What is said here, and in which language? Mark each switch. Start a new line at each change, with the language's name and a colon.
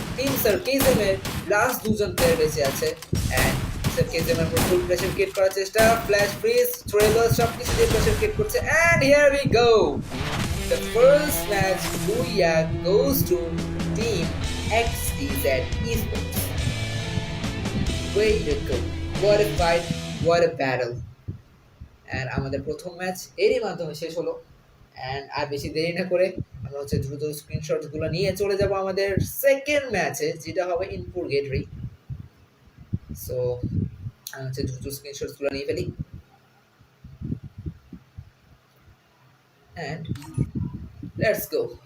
Bangla: Team সার্কেজমের last দুজন player বেঁচে আছে, এন্ড সার্কেজমের উপর ফুল প্রেশার ক্রিয়েট করার চেষ্টা, ফ্ল্যাশ ফ্রিজ ট্রেবল সব কিছু দিয়ে প্রেশার ক্রিয়েট করছে,
English: And here we go, the first match Booyah goes to Team XTZ Esports. Way to go, what a fight, what a battle.
Bangla: And আমাদের প্রথম match এরই মাধ্যমে শেষ হলো, অ্যান্ড আর বেশি দেরি না করে আমরা হচ্ছে দ্রুত স্ক্রিনশটগুলো নিয়ে চলে যাব আমাদের সেকেন্ড ম্যাচে, যেটা হবে ইন পুরগেটরি। সো আমি হচ্ছে দ্রুত স্ক্রিনশটগুলো নিয়ে ফেলি, অ্যান্ড লেটস গো।